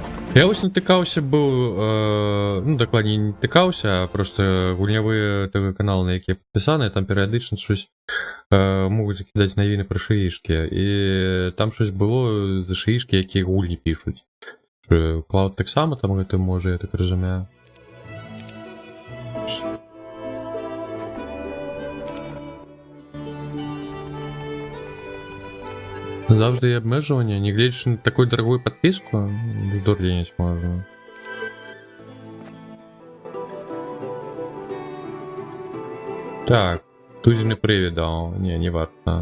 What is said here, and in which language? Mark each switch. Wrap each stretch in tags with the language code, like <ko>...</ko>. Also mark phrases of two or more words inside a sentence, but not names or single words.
<be>Я вось натыкаўся быў ну дакладней не тыкаўся, а просто гульнявыя ТВ-каналы, на якія падпісаныя, там перыядычна щось могуць закідаць навіны пра шаішкі, і там щось было за шаішкі, якія гульні пішуць. Клауд таксама там гэта можа, я так разумею.</be> <uk>Завжди є обмежування, не глядячи на таку дорогу підписку, здурленість можна. Так, тузіний привід дав, не варто.</uk>